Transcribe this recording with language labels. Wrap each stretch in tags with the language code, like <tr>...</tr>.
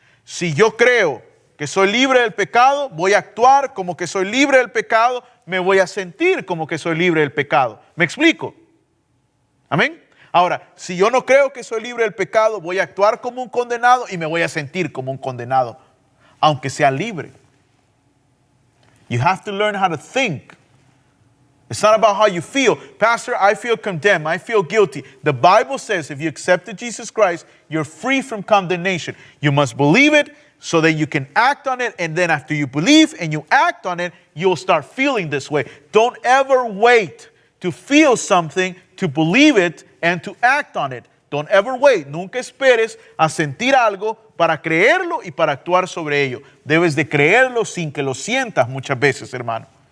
<es>Si yo creo que soy libre del pecado, voy a actuar como que soy libre del pecado, me voy a sentir como que soy libre del pecado. ¿Me explico? Amén. Ahora, si yo no creo que soy libre del pecado, voy a actuar como un condenado y me voy a sentir como un condenado, aunque sea libre.</es> <en>You have to learn how to think. It's not about how you feel. Pastor, I feel condemned. I feel guilty. The Bible says if you accepted Jesus Christ, you're free from condemnation. You must believe it so that you can act on it. And then after you believe and you act on it, you'll start feeling this way. Don't ever wait to feel something, to believe it, and to act on it. Don't ever wait.</en> <es>Nunca esperes a sentir algo para creerlo y para actuar sobre ello. Debes de creerlo sin que lo sientas muchas veces, hermano.</es>